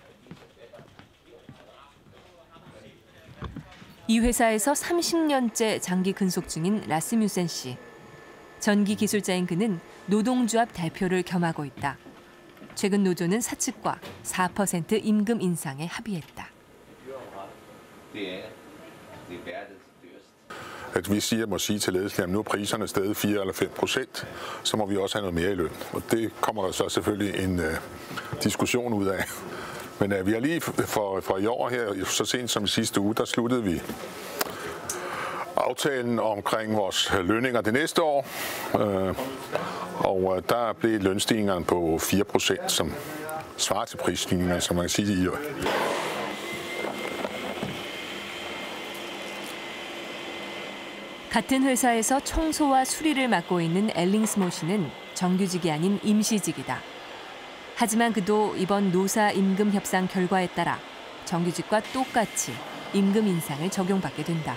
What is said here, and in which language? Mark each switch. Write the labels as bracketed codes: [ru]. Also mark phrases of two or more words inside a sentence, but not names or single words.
[ko] 이 회사에서 30년째 장기 근속 중인 라스뮤센 씨. 전기 기술자인 그는 노동조합 대표를 겸하고 있다. 최근 노조는 사측과 4% 임금 인상에 합의했다. [da] At vi må sige til ledelsen, at nu er priserne steget 4 eller 5%, så må vi også have noget mere i løn. Og det kommer der så selvfølgelig en diskussion ud af. Men vi har lige for i år her, så sent som i sidste uge, der sluttede vi aftalen omkring vores lønninger det næste år. Og der blev lønstigningerne på 4%, som svarer til prisstigningerne, som man kan sige i år. [ko] 같은 회사에서 청소와 수리를 맡고 있는 엘링스모 씨는 정규직이 아닌 임시직이다. 하지만 그도 이번 노사 임금 협상 결과에 따라 정규직과 똑같이 임금 인상을 적용받게 된다.